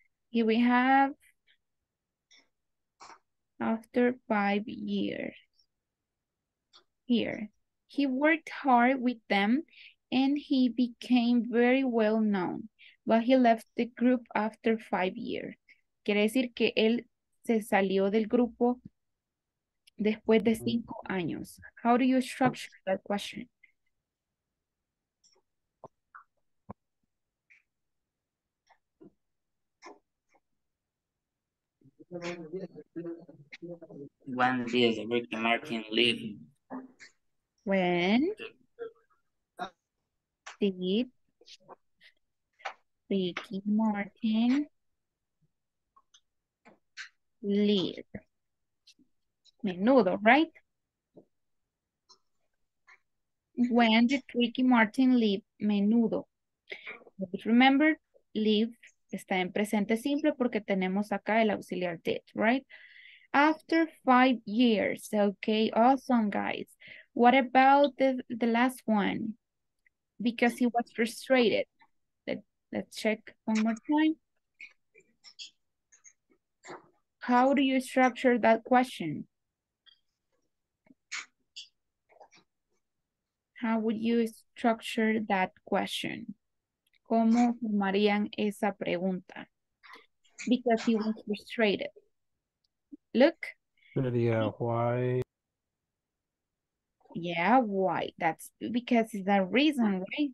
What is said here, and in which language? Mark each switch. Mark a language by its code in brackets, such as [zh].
[en] Here we have after 5 years. Here, he worked hard with them and he became very well known, but he left the group after 5 years. [es] Quiere decir que él se salió del grupo después de 5 años. [en] How do you structure that question? When did Ricky Martin leave? When did Ricky Martin leave? Menudo, right? When did Ricky Martin leave Menudo? Remember, leave Está en presente simple porque tenemos acá el auxiliar did, right? After 5 years. Okay, awesome, guys. What about the last one? Because he was frustrated. Let's check one more time. How do you structure that question? How would you structure that question? [es] ¿Cómo formarían esa pregunta? [en] Because he was frustrated. Look. [es] Sería why. [en] Yeah, why? That's because it's a reason, right?